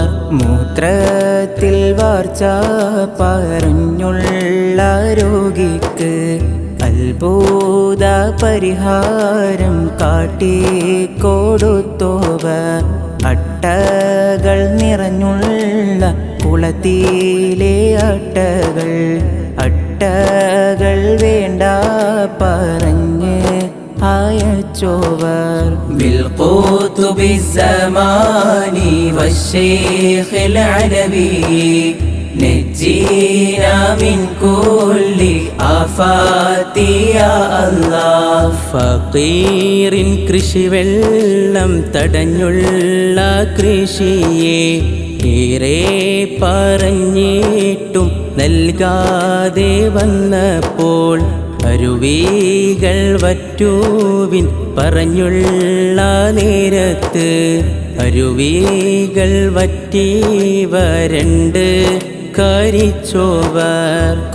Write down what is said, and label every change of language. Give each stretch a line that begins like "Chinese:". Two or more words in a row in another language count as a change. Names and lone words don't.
Malayalam: മൂത്രത്തിൽ വാർച്ച പറഞ്ഞുള്ള രോഗിക്ക് അത്ഭുത പരിഹാരം കാട്ടിക്കൊടുത്തോവർ അട്ടകൾ നിറഞ്ഞുള്ള കുളത്തിലെ അട്ടകൾ വേണ്ട പറഞ്ഞ് അയച്ചോവർ
Arabic: بالقطب الزماني والشيخ العلوي نجينا من كل آفات يا الله ഫക്കീറിൻ
Malayalam: കൃഷിവെള്ളം തടഞ്ഞുള്ള കൃഷിയെ ഏറെ പറഞ്ഞിട്ടും നൽകാതെ വന്നപ്പോൾ അരുവികൾ വറ്റുവിൻ പറഞ്ഞുള്ള നേരത്ത് അരുവികൾ വറ്റി വരണ്ട് കരിച്ചോവർ